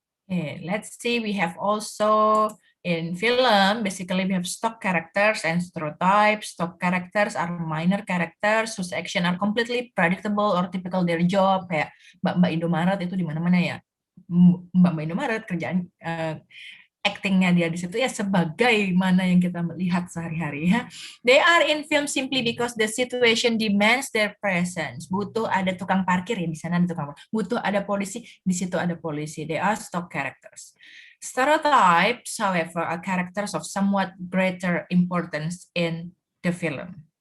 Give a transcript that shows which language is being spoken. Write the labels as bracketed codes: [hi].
[en] Okay, let's see. We have also in film, basically we have stock characters and stereotypes. Stock characters are minor characters whose action are completely predictable or typical their job. [id] Kayak Mbak Indomaret itu di mana-mana ya. Mbak Indomaret kerjaan actingnya dia di situ ya sebagaimana yang kita melihat sehari-hari ya. [en] They are in film simply because the situation demands their presence. [id] Butuh ada tukang parkir ya, di sana ada tukang parkir. Butuh ada polisi, di situ ada polisi. [en] They are stock characters. Stereotypes, however, are characters of somewhat greater importance in the film.